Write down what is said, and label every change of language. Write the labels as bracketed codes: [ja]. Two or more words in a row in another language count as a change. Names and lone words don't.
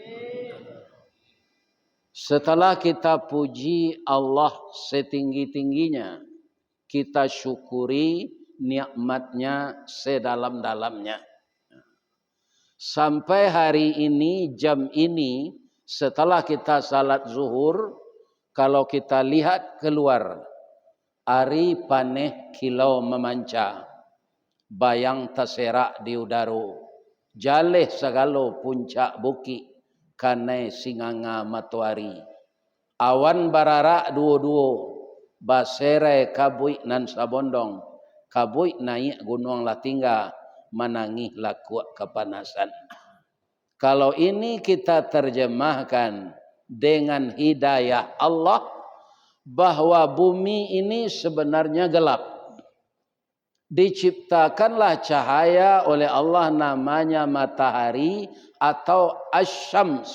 [id] Setelah kita puji Allah setinggi-tingginya, kita syukuri nikmatnya sedalam-dalamnya. Sampai hari ini, jam ini, setelah kita salat zuhur, kalau kita lihat keluar, [min] ari paneh kilau memanca, bayang terserak di udara, jaleh segalo puncak bukit, kanai singanga matahari, awan bararak duo-duo, basere kabui nan sabondong, kabui naik gunung Latingga, manangih laku kepanasan. [id] Kalau ini kita terjemahkan dengan hidayah Allah, bahwa bumi ini sebenarnya gelap. Diciptakanlah cahaya oleh Allah, namanya matahari atau asyams.